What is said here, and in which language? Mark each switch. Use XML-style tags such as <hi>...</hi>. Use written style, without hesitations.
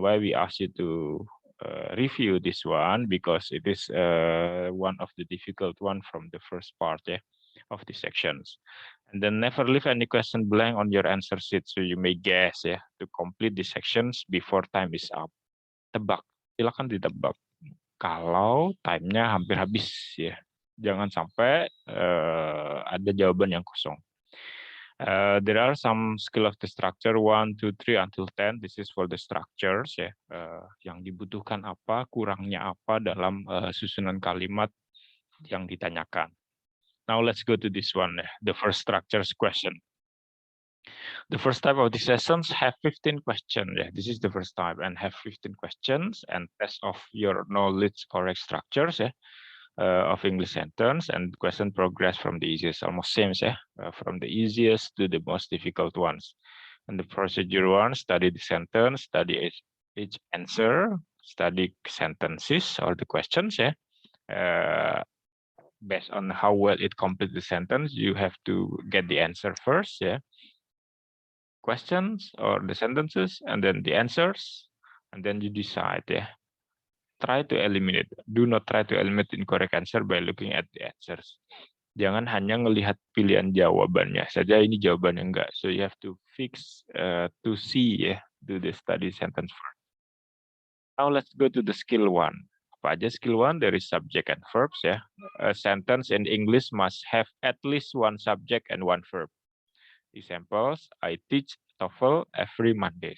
<en>Why we ask you to review this one? Because it is one of the difficult one from the first part of the sections. And then never leave any question blank on your answer sheet, so you may guess to complete the sections before time is up.</en> <id>Tebak, silakan ditebak. Kalau time-nya hampir habis jangan sampai ada jawaban yang kosong.</id> <en>There are some skill of the structure 1, 2, 3 until 10. This is for the structures</en> <id>yang dibutuhkan apa, kurangnya apa dalam susunan kalimat yang ditanyakan.</id> <en>Now let's go to this one, the first structures question. The first type of the sessions have 15 questions. This is the first type and have 15 questions and test of your knowledge correct structures of English sentence, and question progress from the easiest, almost same from the easiest to the most difficult ones. And the procedure one, study the sentence, study each answer, study sentences or the questions. Based on how well it completes the sentence, you have to get the answer first, questions or the sentences, and then the answers, and then you decide, Try to eliminate. Do not try to eliminate incorrect answer by looking at the answers.</en> <id>Jangan hanya melihat pilihan jawabannya saja, ini jawabannya enggak.</id> <en>So you have to fix to see, do the study sentence first. Now let's go to the skill one.</en> <id>Apa aja</id> <en>skill one? There is subject and verbs A sentence in English must have at least one subject and one verb. Examples, I teach TOEFL every Monday.</en>